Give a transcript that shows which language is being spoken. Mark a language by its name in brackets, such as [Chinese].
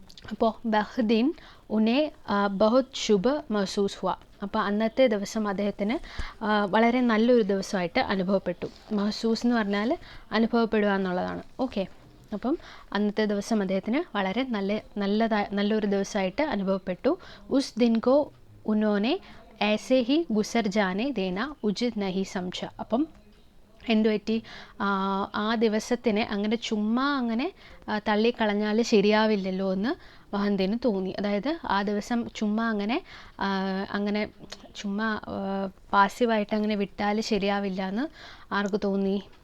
[Hindi] അപ്പോൾ ബഹ്ദിൻ ഉനെ ബഹുത് ശുഭ മഹസൂസ് ഹുവ. [Malayalam] അപ്പോൾ അന്നത്തെ ദിവസം അദ്ദേഹത്തിന് വളരെ നല്ലൊരു ദിവസമായിട്ട് അനുഭവപ്പെട്ടു. മഹസൂസ് എന്ന് പറഞ്ഞാൽ അനുഭവപ്പെടുക എന്നുള്ളതാണ്. ഓക്കെ, അപ്പം അന്നത്തെ ദിവസം അദ്ദേഹത്തിന് വളരെ നല്ലൊരു ദിവസമായിട്ട് അനുഭവപ്പെട്ടു. [Hindi] ഉസ് ദിൻ കോ ഉന്നോനെ ऐसे ही गुजर जाने देना उचित नहीं समझा. [Malayalam] അപ്പം എന്തുപറ്റി? ആ ദിവസത്തിനെ അങ്ങനെ ചുമ്മാ അങ്ങനെ തള്ളിക്കളഞ്ഞാൽ ശരിയാവില്ലല്ലോ എന്ന് മഹന്തിന് തോന്നി. അതായത് ആ ദിവസം ചുമ്മാ അങ്ങനെ ചുമ്മാ പാസീവായിട്ട് അങ്ങനെ വിട്ടാൽ ശരിയാവില്ല എന്ന് ആർക്ക് തോന്നി?